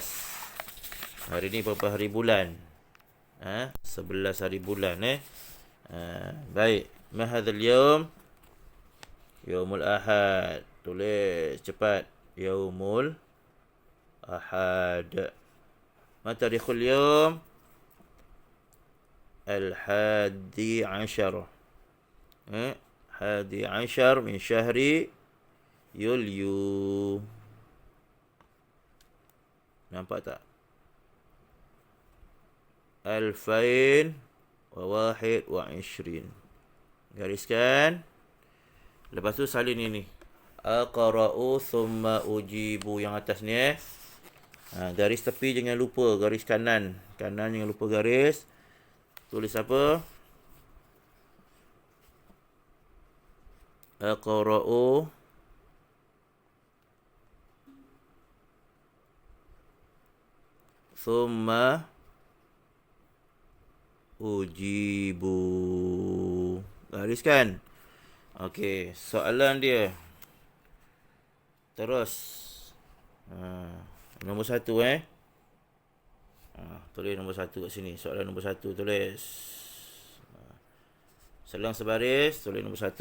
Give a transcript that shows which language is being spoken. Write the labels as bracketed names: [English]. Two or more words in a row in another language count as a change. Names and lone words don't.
[Malay] Hari ni berapa hari bulan? 11 hari bulan baik. [Arabic] ما هذا اليوم؟ يوم الأحد. [Malay] Tulis cepat. [Arabic] يوم الأحد. ما تاريخ اليوم؟ الحادي عشر. حادي عشر من شهر يوليو. [Malay] Nampak tak? [Arabic] ألفين وواحد وعشرين. [Malay] Gariskan. Lepas tu salin ini. [Arabic] أقرأ ثم أجيب. [Malay] Yang atas ni garis tepi jangan lupa. Garis kanan. Kanan jangan lupa garis. Tulis apa? [Arabic] أقرأ ثم أجيب. [Malay] Gariskan. Okey, soalan dia. Terus. Nombor 1 tulis nombor 1 kat sini. Soalan nombor 1 tulis. Selang sebaris, tulis nombor 1.